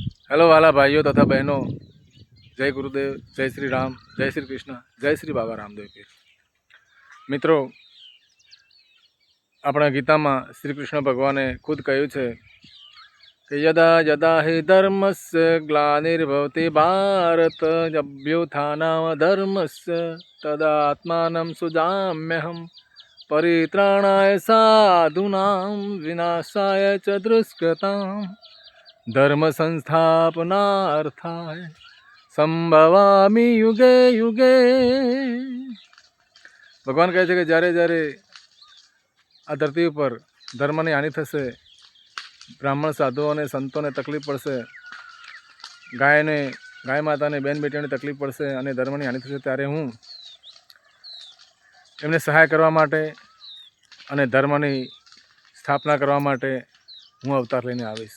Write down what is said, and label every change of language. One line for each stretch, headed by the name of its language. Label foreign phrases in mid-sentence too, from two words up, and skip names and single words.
Hindi: हेलो वाला भाइयों तथा बहनों, जय गुरुदेव, जय श्री राम, जय श्री कृष्ण, जय श्री बाबा रामदेव पीर। मित्रों, अपना गीता में श्री कृष्ण भगवाने खुद
Gujarati: કહ્યું છે
Hindi: कि
Sanskrit: यदा यदा हि धर्मस्य ग्लानिर्भवति भारत अभ्युत्थानमधर्मस्य तदात्मानं सुजाम्यहं परित्राणाय साधूनां विनाशाय च दुष्कृताम् धर्म संस्थापनार्थाय संभवामी युगे युगे।
Gujarati: भगवान કહે છે કે જ્યારે જ્યારે આ ધરતી ઉપર ધર્મની હાનિ થશે, બ્રાહ્મણ સાધુઓને સંતોને તકલીફ પડશે, ગાય માતાને બેન બેટીઓને તકલીફ પડશે અને ધર્મની હાનિ થશે, ત્યારે હું એમને સહાય કરવા માટે અને ધર્મની સ્થાપના કરવા માટે હું અવતાર લઈને આવીશ।